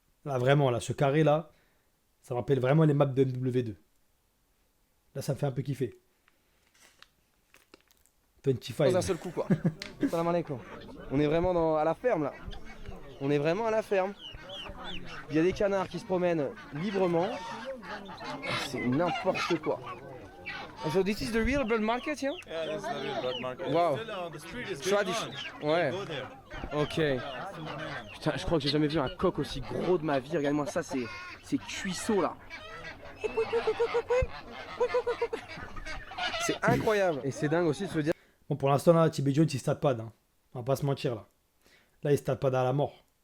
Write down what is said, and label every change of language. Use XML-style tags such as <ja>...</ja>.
<fr>Là, vraiment, là, ce carré-là, ça me rappelle vraiment les maps de MW2. Là, ça me fait un peu kiffer. 25. Dans un seul coup, quoi. Salam alaikum. On est vraiment à la ferme, là. On est vraiment à la ferme. Il y a des canards qui se promènent librement. C'est n'importe quoi.</fr> <en>So this is the real bird market here? Yeah, this is the real bird market. Wow. Still on the street is Tradition. going on.</en> <fr>Ouais.</fr> <en>Go there. Ok.</en> <fr>Putain, je crois que j'ai jamais vu un coq aussi gros de ma vie. Regarde-moi ça, c'est cuisseau là. C'est incroyable. Et c'est dingue aussi de se dire. Bon, pour l'instant, là, Tibet Jones, il stade pas, hein. On va pas se mentir, là. Là, il stade pas à la mort.</fr>